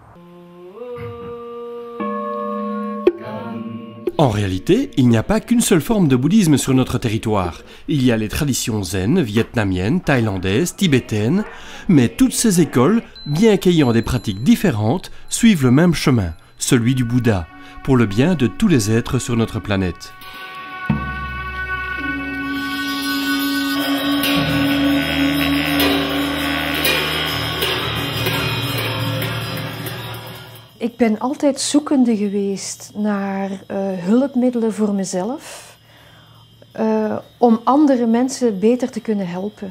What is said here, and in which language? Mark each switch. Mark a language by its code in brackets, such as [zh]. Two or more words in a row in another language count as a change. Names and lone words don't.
[fr] En réalité, il n'y a pas qu'une seule forme de bouddhisme sur notre territoire. Il y a les traditions zen, vietnamiennes, thaïlandaises, tibétaines, mais toutes ces écoles, bien qu'ayant des pratiques différentes, suivent le même chemin, celui du Bouddha, pour le bien de tous les êtres sur notre planète. [nl] Ik ben altijd zoekende geweest naar hulpmiddelen voor mezelf, om andere mensen beter te kunnen helpen.